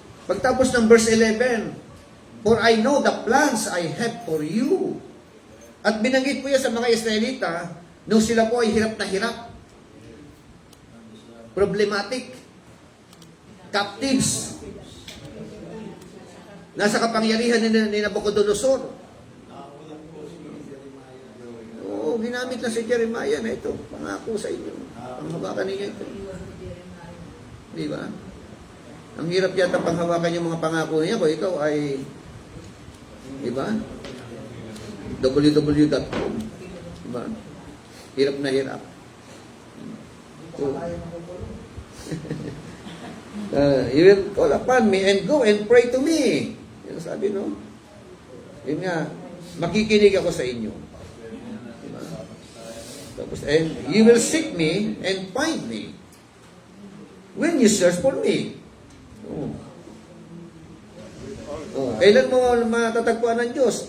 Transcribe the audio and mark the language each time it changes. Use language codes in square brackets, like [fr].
[tl] Pagtapos ng verse 11, [en] for I know the plans I have for you. [tl] At binanggit po yan sa mga Israelita, nung sila po ay hirap na hirap. [en] Problematic. Captives. [tl] Nasa kapangyarihan ni Nabucodonosor. Oo, ginamit na si Jeremiah na ito. Pangako sa inyo. Panghawakan ninyo ito. Di ba? Ang hirap yata panghawakan yung mga pangako niya kung ikaw ay, di ba? www.com. Di ba? Hirap na hirap. [en] So, you will call upon me and go and pray to me. [tl] Yan sabi, no? Yun nga, makikinig ako sa inyo. Diba? [en] Tapos, and you will seek me and find me when you search for me. Oh. [tl] Oh, kailan mo matatagpuan ng Diyos?